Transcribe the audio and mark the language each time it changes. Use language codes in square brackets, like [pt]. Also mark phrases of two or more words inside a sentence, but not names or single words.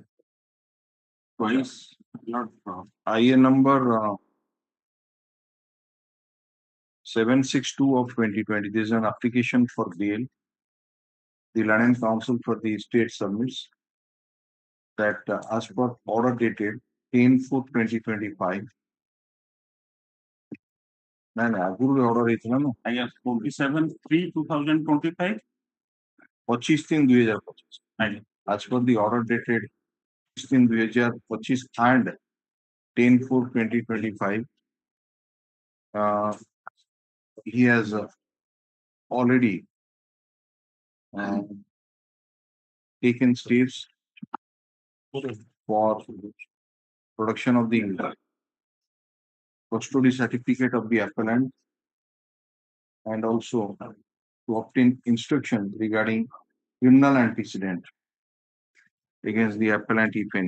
[en] Twice, not IA number 762 of 2020. This is an application for bail. The Land Council for the state submits that as per order dated 10/4/2025. [or] ଆଗରୁ order ହେଇଥିଲା ନା ଆଜ୍ଞା 47/3/2025 25/3/2025. ଆଜ୍ଞା [en] As per the order dated 16/2025 and 10/4/2025, he has already taken steps for production of the custody certificate of the appellant and also to obtain instruction regarding criminal antecedent against the appellant, if any.